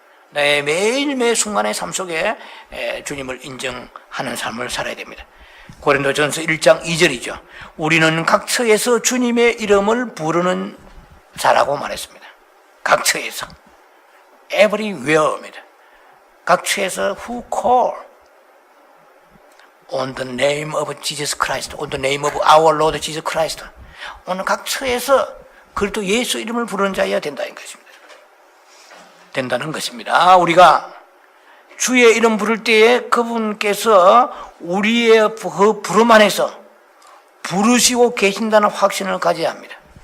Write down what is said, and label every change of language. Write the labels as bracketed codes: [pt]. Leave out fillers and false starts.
[ko] 내 매일매일 순간의 삶 속에 주님을 인정하는 삶을 살아야 됩니다. 고린도전서 1장 2절이죠. 우리는 각 처에서 주님의 이름을 부르는 자라고 말했습니다. 각 처에서. everywhere입니다. 각 처에서 [en] who call on the name of Jesus Christ, on the name of our Lord Jesus Christ. [ko] 오늘 각 처에서 그리스도 예수 이름을 부르는 자여야 된다는 것입니다. 된다는 것입니다. 우리가 주의 이름 부를 때에 그분께서 우리의 그 부름 안에서 부르시고 계신다는 확신을 가져야 합니다.